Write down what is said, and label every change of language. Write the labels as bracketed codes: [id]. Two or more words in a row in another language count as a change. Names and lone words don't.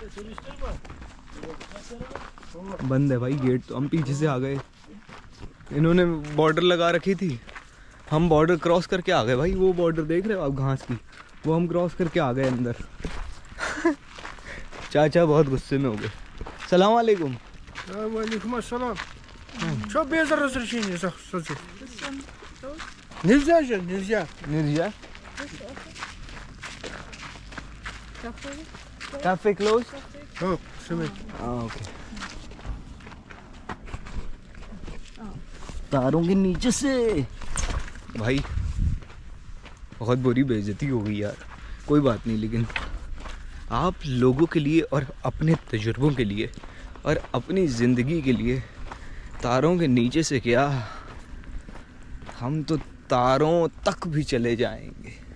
[hi] बंद है भाई गेट, तो हम पीछे से आ गए। इन्होंने बॉर्डर लगा रखी थी, हम [en] border cross [hi] करके आ गए भाई। वो बॉर्डर देख रहे हो आप घास की, वो हम क्रॉस करके आ गए अंदर। चाचा बहुत गुस्से में हो गए। [ar] سلام عليكم. وعليكم السلام. [ru] Что без разрешения, кстати? Нельзя же, нельзя. Нельзя? [en] Cafe close? [ru] Oh, смотри. [hi] ओके। तारों के नीचे से भाई बहुत बुरी बेइज्जती हो गई यार। कोई बात नहीं, लेकिन आप लोगों के लिए और अपने तजुर्बों के लिए और अपनी ज़िंदगी के लिए तारों के नीचे से क्या, हम तो तारों तक भी चले जाएंगे।